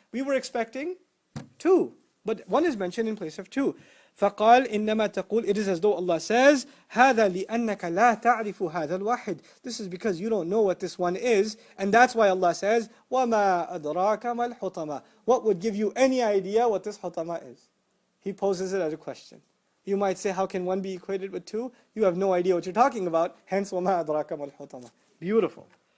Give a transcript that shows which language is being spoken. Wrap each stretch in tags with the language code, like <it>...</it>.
<en>We were expecting two, but one is mentioned in place of two.</en> <ar>فقال إنما تقول,</ar> <en>it is as though Allah says,</en> <ar>هذا لأنك لا تعرف هذا الواحد.</ar> <en>This is because you don't know what this one is, and that's why Allah says,</en> <ar>وما أدراك ما الحطمة.</ar> <en>What would give you any idea what this Hutamah is? He poses it as a question. You might say, how can one be equated with two? You have no idea what you're talking about, hence</en> <ar>وما أدراك ما الحطمة.</ar> <en>Beautiful.</en>